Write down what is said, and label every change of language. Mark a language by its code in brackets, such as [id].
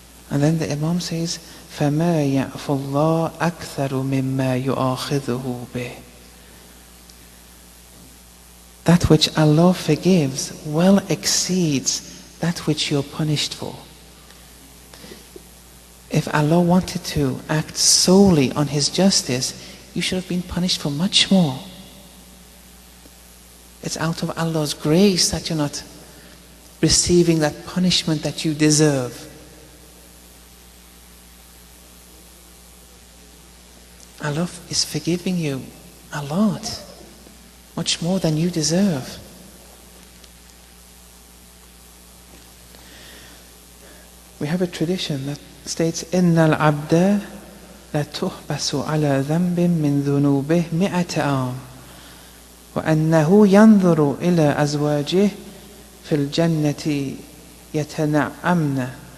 [en] And then the Imam says, [ar] فَمَا يَعْفُ اللَّهُ أَكْثَرُ مِمَّا يُؤَاخِذُهُ بِهِ. [en] That which Allah forgives well exceeds that which you're punished for. If Allah wanted to act solely on His justice, you should have been punished for much more. It's out of Allah's grace that you're not receiving that punishment that you deserve. Allah is forgiving you a lot, much more than you deserve. We have a tradition that states, [ar] إِنَّ الْعَبْدَ لَتُحْبَسُ عَلَى ذَنْبٍ مِّن ذُنُوبِهِ 100 عام وأنه ينظر إلى أزواجه في الجنة يتنعمن.